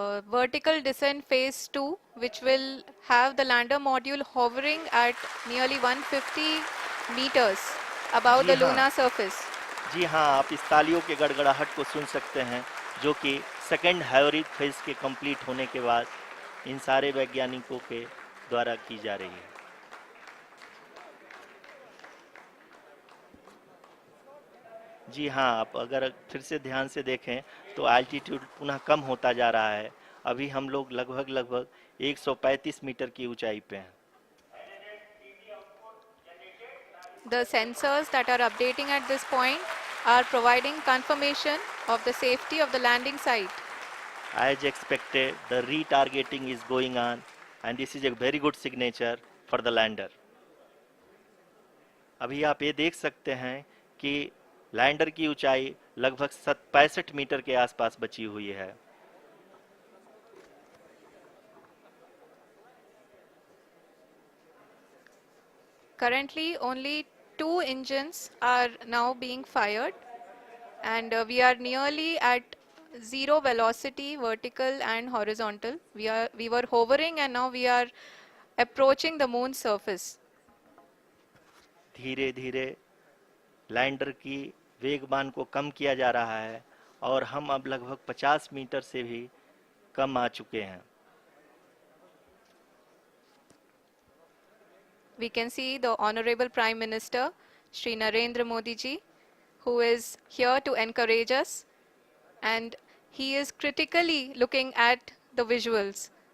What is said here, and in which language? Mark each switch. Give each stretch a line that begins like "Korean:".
English: vertical descent phase 2, which will have the lander module hovering at nearly 150 meters above
Hindi: ji
English: the
Hindi: हाँ,
English: lunar surface.
Hindi: जी हाँ, आप इस तालियों के गड़गड़ाहट को सुन सकते हैं, जो कि सेकंड हाइब्रिड फेज के कंप्लीट होने के बाद इन सारे वैज्ञानिकों के द्वारा की जा रही है। जी हाँ, आप अगर फिर से ध्यान से देखें तो एल्टीट्यूड पुनः कम होता जा रहा है। अभी हम लोग लगभग 135 मीटर की ऊंचाई पे हैं।
English: The sensors that are updating at this point are providing confirmation of the safety of the landing site. As expected, the retargeting is going on and this is a very good signature for the lander.
Hindi: अभी आप ये देख सकते हैं कि lander की ऊंचाई लगभग 65 मीटर के आसपास बची हुई है।
English: Currently, only 2 engines are now being fired, and we are nearly at zero velocity, vertical and horizontal. We were hovering, and now we are approaching the moon's surface.
Hindi: धीरे धीरे लैंडर की वेगमान को कम किया जा रहा है और हम अब लगभग 50 मीटर से भी कम आ चुके हैं।
English: We can see the Honorable Prime Minister, Shri Narendra Modi ji, who is here to encourage us, and he is critically looking at the visuals.